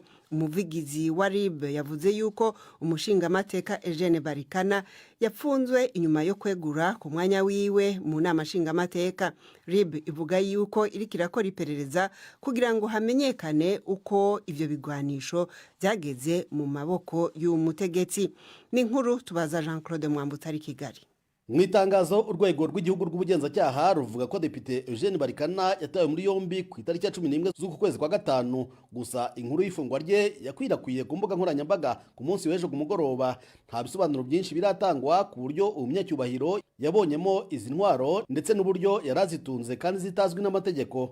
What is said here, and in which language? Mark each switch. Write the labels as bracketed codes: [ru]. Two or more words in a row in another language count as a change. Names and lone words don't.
[rn] Umuvugizi wa RIB yavuze yuko umushingamateka Eugene Barikana yapfunzwe inyuma yo kwegura ku mwanya wiwe mu nama nshingamateka. RIB ivuga yuko iriko irakora iperereza kugira ngo hamenyekane uko ivyo bigwanisho byageze mu maboko y'umutegetsi. Ni inkuru tubaza Jean-Claude Mwambutsa ari Kigali. [rw] Mu itangazo urwego rw'igihugu rw'ubugenzacyaha ruvuga ko Depite Eugene Barikana yatawe muri yombi ku itariki ya 11 z'uku kwezi kwa gatanu. Gusa inkuru y'ifungwa rye yakwirakwiye ku mbuga nkoranyambaga ku munsi w'ejo ku mugoroba. Nta bisobanuro byinshi biratangwa ku buryo umunyacyubahiro yabonyemo izi ntwaro ndetse n'uburyo yarazitunze kandi zitazwi n'amategeko.